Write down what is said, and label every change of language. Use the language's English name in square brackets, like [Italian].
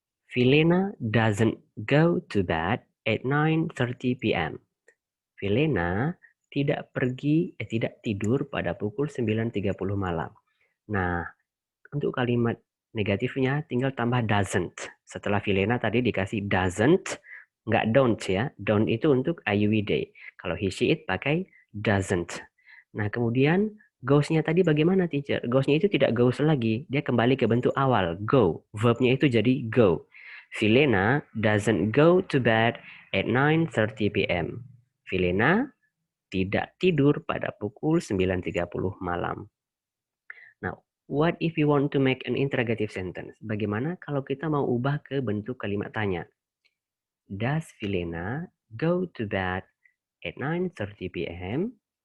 [English] Vilena doesn't go to bed at 9:30 p.m. [Indonesian] Vilena tidak tidak tidur pada pukul 9.30 malam. Nah, untuk kalimat negatifnya tinggal tambah doesn't. Setelah Vilena tadi dikasih doesn't, nggak don't ya. Don't itu untuk I, we, they. Kalau he, she, it pakai doesn't. Nah, kemudian goes-nya tadi bagaimana, teacher? Goes-nya itu tidak goes lagi. Dia kembali ke bentuk awal, go. Verb-nya itu jadi go. [English] Vilena doesn't go to bed at 9:30 p.m. [Indonesian] Vilena tidak tidur pada pukul 9.30 malam. [English] Nah, what if you want to make an interrogative sentence? [Indonesian] Bagaimana kalau kita mau ubah ke bentuk kalimat tanya? [English] Does Vilena go to bed at 9:30 p.m.?